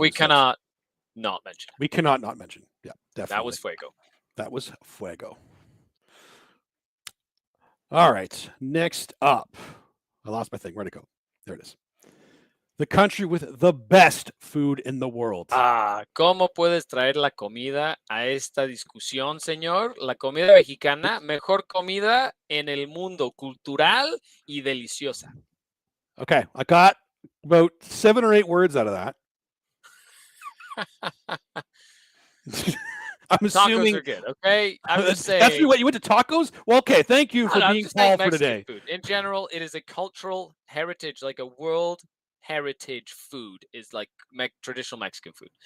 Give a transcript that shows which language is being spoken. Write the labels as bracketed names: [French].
[English] We cannot not mention. We cannot not mention. Yeah, definitely. That was Fuego. That was Fuego. All right. Next up. I lost my thing. Where'd it go? There it is. The country with the best food in the world. [Spanish] ¿Cómo puedes traer la comida a esta discusión, señor? La comida mexicana, mejor comida en el mundo, cultural y deliciosa. [English] Okay, I got about 7 or 8 words out of that. I'm assuming tacos are good. Okay, I'm just saying. That's what you went to tacos. Well, okay, thank you for being Paul for today. Food in general, it is a cultural heritage, like a world heritage food is like traditional Mexican food.